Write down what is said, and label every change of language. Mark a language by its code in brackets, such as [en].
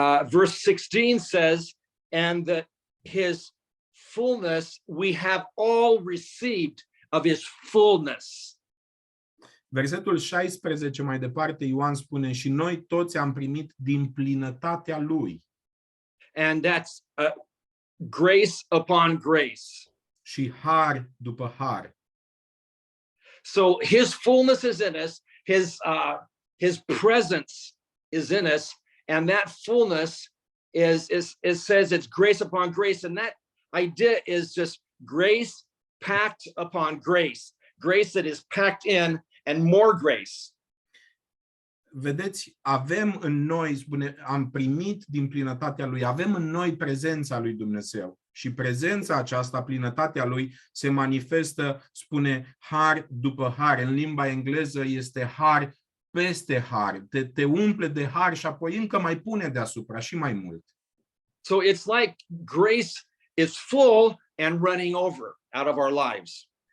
[en] Verse 16 says, and that his fullness, we have all received of his fullness. [ro] Versetul 16 mai departe, Ioan spune, și noi toți am primit din plinătatea lui. [en] And that's grace upon grace. [ro] Și har după har. [en] So his fullness is in us, his presence is in us, and that fullness is it says it's grace upon grace, and that idea is just grace packed upon grace, grace that is packed in, and more grace. [ro] Vedeți, avem în noi, spune, am primit din plinătatea lui, avem în noi prezența lui Dumnezeu. Și prezența aceasta, plinătatea lui, se manifestă, spune, har după har. În limba engleză este har peste har. Te umple de har și apoi încă mai pune deasupra și mai mult. [en] So it's like grace is full and running over out of our lives.